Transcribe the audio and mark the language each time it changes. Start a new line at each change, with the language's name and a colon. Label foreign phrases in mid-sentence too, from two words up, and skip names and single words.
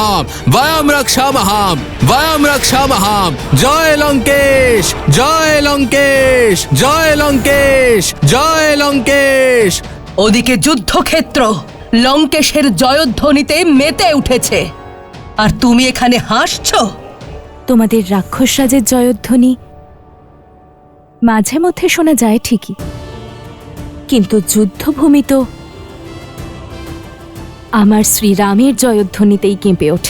Sanskrit: वयं रक्षामः वयं रक्षामः जय लंकेश जय लंकेश जय लंकेश जय लंकेश।
Bangla: ওদিকে যুদ্ধক্ষেত্র লঙ্কেশের জয়ধ্বনিতে মেতে উঠেছে, আর তুমি এখানে হাসছো। তোমাদের রাক্ষস রাজের জয়ধ্বনি মাঝে মধ্যে শোনা যায় ঠিকই, কিন্তু যুদ্ধভূমি তো আমার শ্রীরামের জয়ধ্বনিতেই কেঁপে ওঠে।